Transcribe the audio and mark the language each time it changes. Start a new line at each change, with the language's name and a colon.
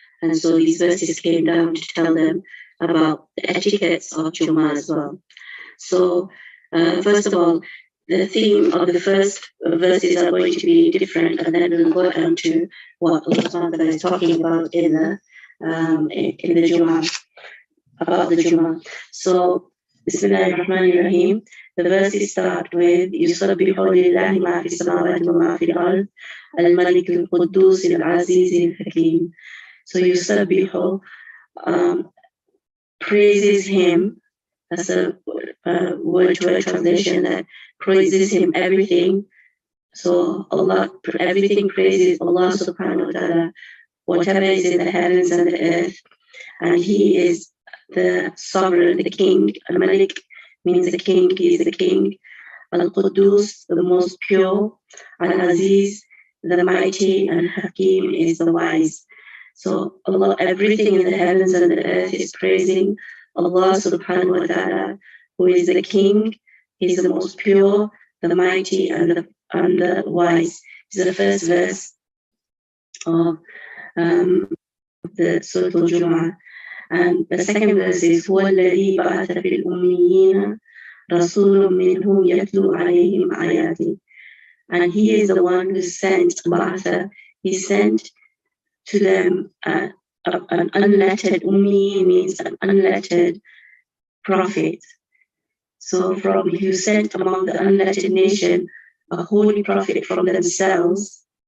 English: And so these verses came down to tell them about the etiquettes of Jummah as well. So first of all, the theme of the first verses are going to be different, and then we'll go down to what Allah is talking about in the Jummah, about the Jummah. So, Bismillahirrahmanirrahim. The verses start with
Arabic: يُسَبِّحُ لِلَّهِ مَا فِي السَّمَاوَاتِ وَمَا فِي الْأَرْضِ الْمَلِكِ الْقُدُّوسِ الْعَزِيزِ الْحَكِيمِ.
English: So يُسَبِّحُ praises him. That's a word-to-word translation that praises him everything. So Allah, everything praises Allah subhanahu wa ta'ala, whatever is in the heavens and the earth. And he is the sovereign, the king. Al-Malik means the king, he is the king. Al-Quddus, the most pure. Al-Aziz, the mighty. And Hakim is the wise. So Allah, everything in the heavens and the earth is praising Allah subhanahu wa ta'ala, who is the king, he's the most pure, the mighty, and the wise. This is the first verse of the Surah Jumm'ah. And the second verse is
Arabic: هو الذي بعث في الأميين رسول منهم يتلو عليهم آياته.
English: And he is the one who sent Ba'atha. He sent to them an unlettered, Ummi means an unlettered prophet. So from you sent among the unlettered nation a holy prophet from themselves.